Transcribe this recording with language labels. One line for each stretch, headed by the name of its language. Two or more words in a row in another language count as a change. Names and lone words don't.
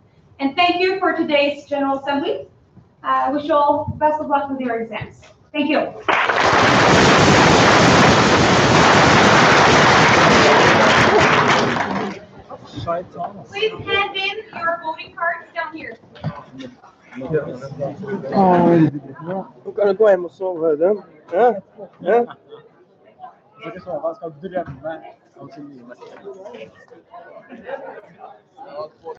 English: And thank you for today's General Assembly. I wish you all best of luck with your exams. Thank you. Please hand in your voting cards down here.
Norwegian: Nå kan du gå hjem og sove, Audun. Ja? Ja? Jeg skal sove, jeg skal drømme om så mye.